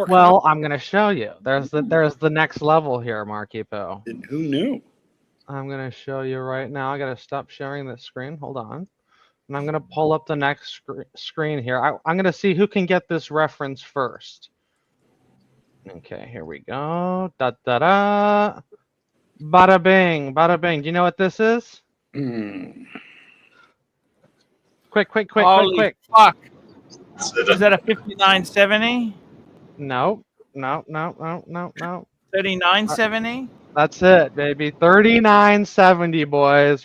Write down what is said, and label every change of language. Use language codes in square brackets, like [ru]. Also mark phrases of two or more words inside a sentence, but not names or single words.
[en] Well, I'm going to show you. There's the next level here, Marky Po. Who knew? I'm going to show you right now. I got to stop sharing this screen. Hold on. And I'm going to pull up the next screen here. I'm going to see who can get this reference first. Okay, here we go. Da da da. Bada bing, bada bing. Do you know what this is? Quick. Holy fuck. Is that a 5970? No. 3970? That's it, baby. 3970, boys.